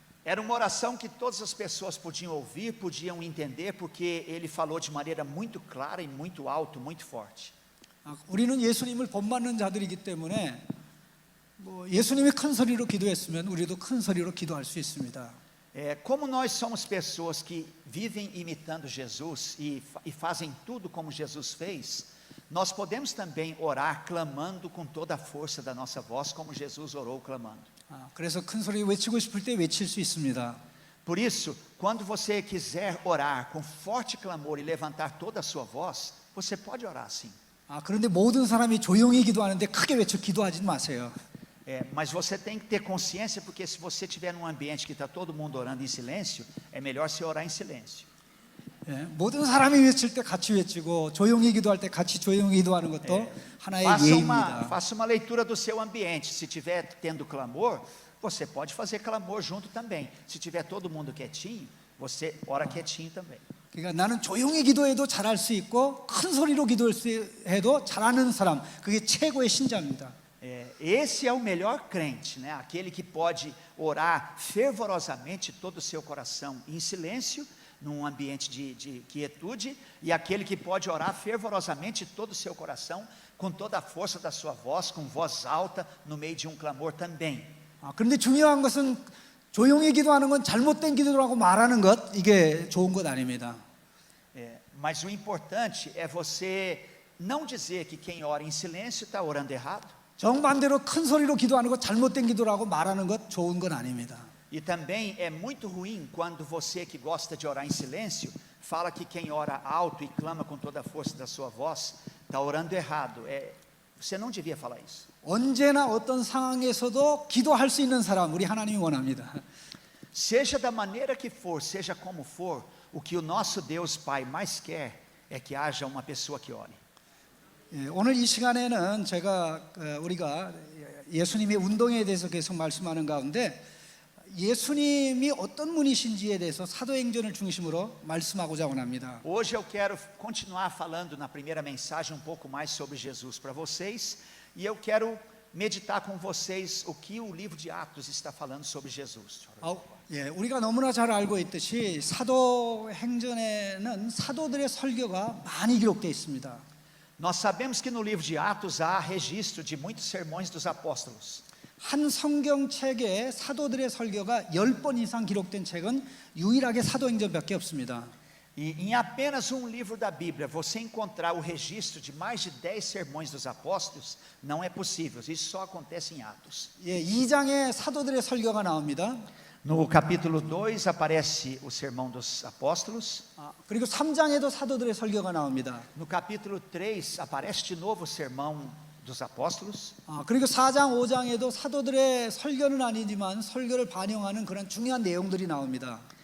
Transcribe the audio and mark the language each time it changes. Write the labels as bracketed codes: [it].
[pt] Era uma oração que todas as pessoas podiam ouvir, podiam entender, porque ele falou de maneira muito clara e muito alto, muito forte. [ko] 우리는 예수님을 본받는 자들이기 때문에 예수님이 큰 소리로 기도했으면 우리도 큰 소리로 기도할 수 있습니다. [pt] Como nós somos pessoas que vivem imitando Jesus e fazem tudo como Jesus fez, nós podemos também orar clamando com toda a força da nossa voz, como Jesus orou clamando. [ko] 그래서 큰 소리 외치고 싶을 때 외칠 수 있습니다. [pt] Por isso, quando você quiser orar com forte clamor e levantar toda a sua voz, você pode orar assim. [ko] 그런데 모든 사람이 조용히 기도하는데 크게 외쳐 기도하지 마세요. [pt] Mas você tem que ter consciência, porque se você estiver num ambiente que está todo mundo orando em silêncio, é melhor você orar em silêncio. [ko] 모든 사람이 외칠 때 같이 외치고 조용히 기도할 때 같이 조용히 기도하는 것도 하나의 예입니다. [pt] Faça uma leitura do seu ambiente. Se estiver tendo clamor, você pode fazer clamor junto também. Se tiver todo mundo quietinho, você ora quietinho também. [ko] 그러니까 나는 조용히 기도해도 잘할 수 있고 큰 소리로 기도해도 잘하는 사람, 그게 최고의 신자입니다. [pt] Esse é o melhor crente, né? Aquele que pode orar fervorosamente todo o seu coração em silêncio, num ambiente de quietude, e aquele que pode orar fervorosamente todo o seu coração, com toda a força da sua voz, com voz alta, no meio de um clamor também. [ko] 그런데 중요한 것은 조용히 기도하는 건 잘못된 기도라고 말하는 것, 이게 좋은 것 아닙니다. [pt] Mas o importante é você não dizer que quem ora em silêncio está orando errado. [ko] 정반대로 큰 소리로 기도하는 것 잘못된 기도라고 말하는 것 좋은 건 아닙니다. [pt] E também é muito ruim quando você que gosta de orar em silêncio fala que quem ora alto e clama com toda a força da sua voz está orando errado. Você não devia falar isso. [ko] 언제나 어떤 상황에서도 기도할 수 있는 사람 우리 하나님이 원합니다. [pt] Seja da maneira que for, seja como for, o que o nosso Deus Pai mais quer é que haja uma pessoa que ore. [ko] 오늘 이 시간에는 우리가 예수님의 운동에 대해서 계속 말씀하는 가운데 예수님이 어떤 분이신지에 대해서 사도행전을 중심으로 말씀하고자 원합니다. [pt] Hoje eu quero continuar falando na primeira mensagem um pouco mais sobre Jesus para vocês, e eu quero meditar com vocês o que o livro de Atos está falando sobre Jesus. [ko] 우리가 너무나 잘 알고 있듯이 사도행전에는 사도들의 설교가 많이 기록되어 있습니다. [pt] Nós sabemos que no livro de Atos há registro de muitos sermões dos apóstolos. [ko] 한 성경책에 사도들의 설교가 10번 이상 기록된 책은 유일하게 사도행전밖에 없습니다. [pt] E em apenas um livro da Bíblia, você encontrar o registro de mais de 10 sermões dos apóstolos, não é possível. Isso só acontece em Atos. [ko] 2장에 사도들의 설교가 나옵니다. [pt] No capítulo 2 aparece o sermão dos apóstolos. [ko] 그리고 3장에도 사도들의 설교가 나옵니다. [pt] No capítulo 3 aparece de novo o sermão dos apóstolos. [ko] 그리고 4장, 5장에도 사도들의 설교는 아니지만 설교를 반영하는 그런 중요한 내용들이 나옵니다.